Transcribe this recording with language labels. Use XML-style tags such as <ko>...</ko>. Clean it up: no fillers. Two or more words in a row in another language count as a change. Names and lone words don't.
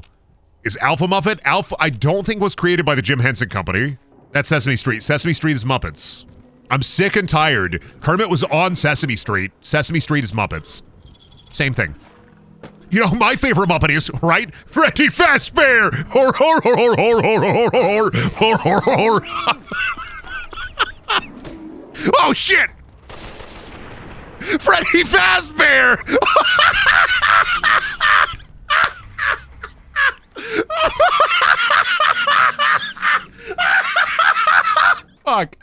<en>Is Alpha Muppet? Alpha, I don't think was created by the Jim Henson Company. That's Sesame Street. Sesame Street is Muppets. I'm sick and tired. Kermit was on Sesame Street. Sesame Street is Muppets. Same thing. You know, my favorite Muppet is, right? Freddy Fastbear! Hor, hor, hor, hor, hor, hor, hor, hor, hor, hor, hor. Oh, shit! Freddy Fastbear! Fuck.</en>